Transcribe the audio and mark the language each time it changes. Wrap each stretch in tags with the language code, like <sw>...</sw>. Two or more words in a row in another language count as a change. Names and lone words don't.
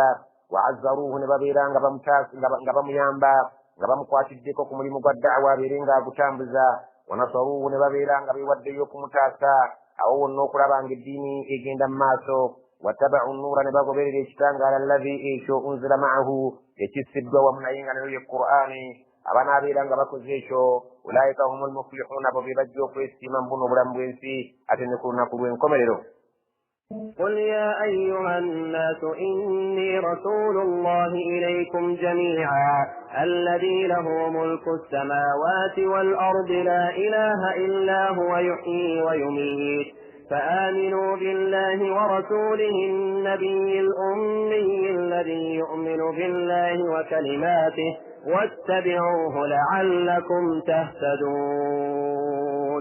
<ar>وعزروه</ar> <lg>ne babeera nga bamuyamba nga bamukwatiddeko ku mulimu gwa da'wa abeere nga agutambuza</lg> <ar>ونصروه</ar> <lg>ne babeera nga beewaddeyo okumutaasa awo wonna okulaba nga eddiini egenda mu maaso</lg> <ar>واتبعوا النور</ar> <lg>ne bagoberera ekitangaala allazi ekyo</lg> <ar>أنزل معه</ar> <lg>ekisiddwa wamu naye nga nayo ye Qur'ani abanaabeera nga bakoze ekyo</lg> <ar>أولئك هم المفلحون</ar> <lg>abo be bajja okwesiima mu buno obulamu bw'ensi ate ne ku lunaku lw'enkomerero.</lg> <ar>قل يا أيها الناس إني رسول الله إليكم جميعا الذي له ملك السماوات والأرض لا إله إلا هو يحيي ويميت فآمنوا بالله ورسوله النبي الأمي الذي يؤمن بالله وكلماته واتبعوه لعلكم تهتدون.</ar>